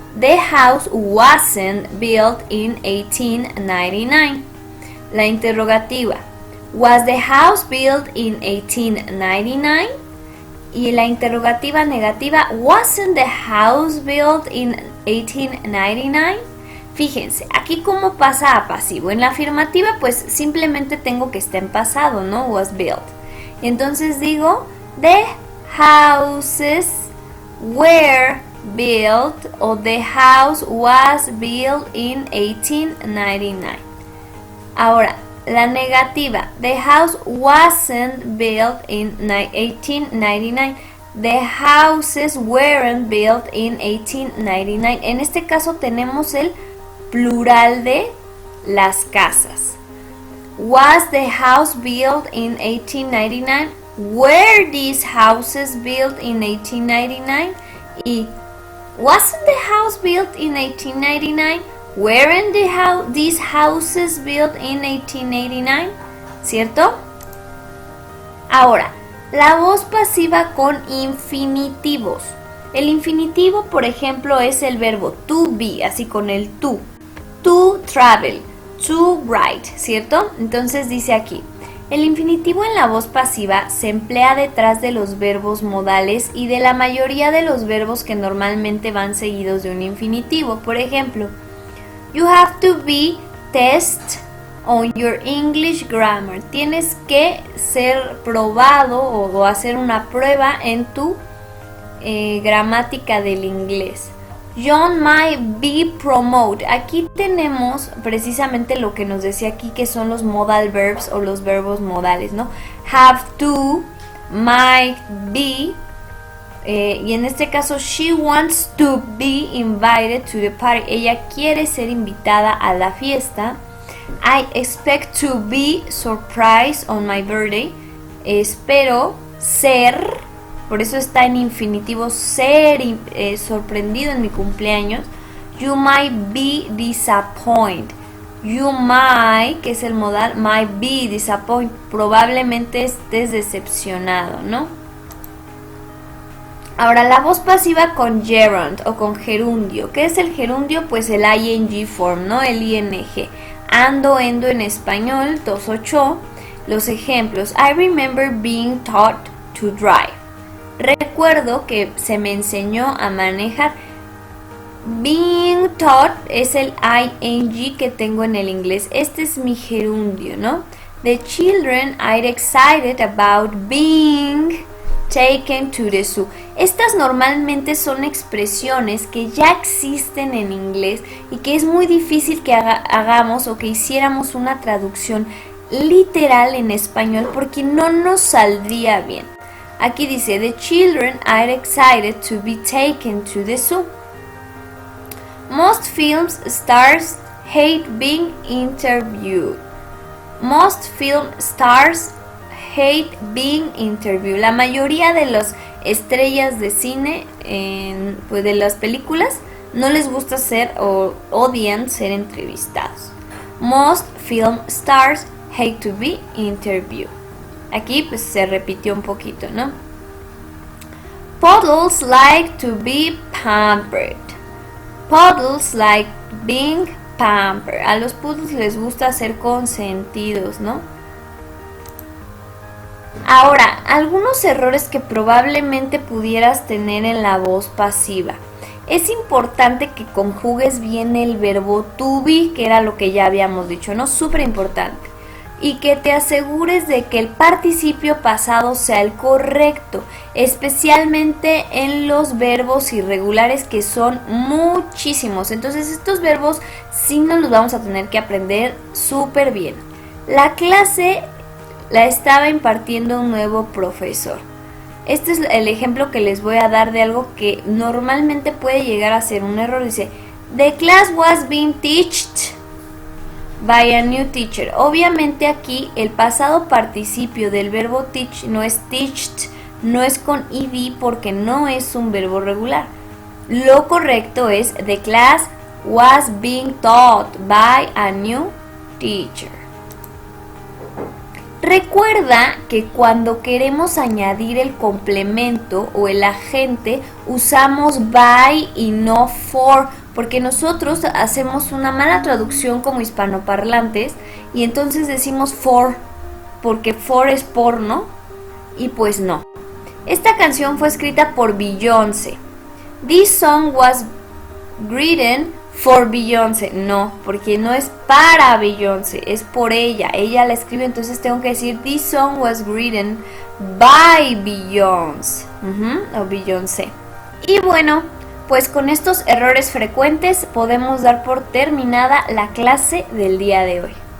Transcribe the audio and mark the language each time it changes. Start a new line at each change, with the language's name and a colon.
English: The house wasn't built in 1899.
Spanish: La interrogativa.
English: Was the house built in 1899?
Spanish: Y la interrogativa negativa,
English: wasn't the house built in 1899?
Spanish: Fíjense, aquí cómo pasa a pasivo. En la afirmativa, pues simplemente tengo que estar en pasado, ¿no?
English: Was built.
Spanish: Entonces digo,
English: the houses were built, o the house was built in 1899.
Spanish: Ahora, la negativa,
English: the house wasn't built in 1899. The houses weren't built in 1899.
Spanish: En este caso tenemos el plural de las casas.
English: Was the house built in 1899? Were these houses built in 1899? Y wasn't the house built in 1899? Weren't these houses built in 1889?
Spanish: ¿Cierto? Ahora, la voz pasiva con infinitivos. El infinitivo, por ejemplo, es el verbo to be, así con el to.
English: To travel, to write,
Spanish: ¿cierto? Entonces dice aquí, el infinitivo en la voz pasiva se emplea detrás de los verbos modales y de la mayoría de los verbos que normalmente van seguidos de un infinitivo. Por ejemplo,
English: you have to be test on your English grammar.
Spanish: Tienes que ser probado o hacer una prueba en tu gramática del inglés.
English: John might be promoted.
Spanish: Aquí tenemos precisamente lo que nos decía aquí, que son los modal verbs o los verbos modales, ¿no? Have to,
English: might be,
Spanish: y en este caso,
English: she wants to be invited to the party.
Spanish: Ella quiere ser invitada a la fiesta.
English: I expect to be surprised on my birthday.
Spanish: Espero ser, por eso está en infinitivo, ser sorprendido en mi cumpleaños.
English: You might be disappointed. You might,
Spanish: que es el modal,
English: might be disappointed.
Spanish: Probablemente estés decepcionado, ¿no? Ahora, la voz pasiva con gerund o con gerundio. ¿Qué es el gerundio? Pues el ing form, ¿no? El ing. Ando, endo en español, 2-8. Los ejemplos.
English: I remember being taught to drive.
Spanish: Recuerdo que se me enseñó a manejar. Being taught es el ing que tengo en el inglés. Este es mi gerundio, ¿no?
English: The children are excited about being taken to the zoo.
Spanish: Estas normalmente son expresiones que ya existen en inglés y que es muy difícil que hagamos o que hiciéramos una traducción literal en español porque no nos saldría bien. Aquí dice,
English: the children are excited to be taken to the zoo. Most film stars hate being interviewed. Most film stars hate being interviewed.
Spanish: La mayoría de las estrellas de cine, pues de las películas, no les gusta ser o odian ser entrevistados.
English: Most film stars hate to be interviewed.
Spanish: Aquí pues se repitió un poquito, ¿no?
English: Poodles like to be pampered. Poodles like being pampered.
Spanish: A los poodles les gusta ser consentidos, ¿no? Ahora, algunos errores que probablemente pudieras tener en la voz pasiva. Es importante que conjugues bien el verbo to be, que era lo que ya habíamos dicho, ¿no? Súper importante. Y que te asegures de que el participio pasado sea el correcto, especialmente en los verbos irregulares, que son muchísimos. Entonces estos verbos sí nos los vamos a tener que aprender súper bien. La clase la estaba impartiendo un nuevo profesor. Este es el ejemplo que les voy a dar de algo que normalmente puede llegar a ser un error. Dice,
English: the class was being taught by a new teacher.
Spanish: Obviamente aquí el pasado participio del verbo teach no es teached, no es con ed porque no es un verbo regular. Lo correcto es
English: the class was being taught by a new teacher.
Spanish: Recuerda que cuando queremos añadir el complemento o el agente usamos by y no for, porque nosotros hacemos una mala traducción como hispanoparlantes y entonces decimos for, porque for es por, ¿no? Y pues no. Esta canción fue escrita por Beyoncé.
English: This song was written for Beyoncé.
Spanish: No, porque no es para Beyoncé, es por ella. Ella la escribe, entonces tengo que decir
English: this song was written by Beyoncé.
Spanish: O Beyoncé. Y bueno, pues con estos errores frecuentes podemos dar por terminada la clase del día de hoy.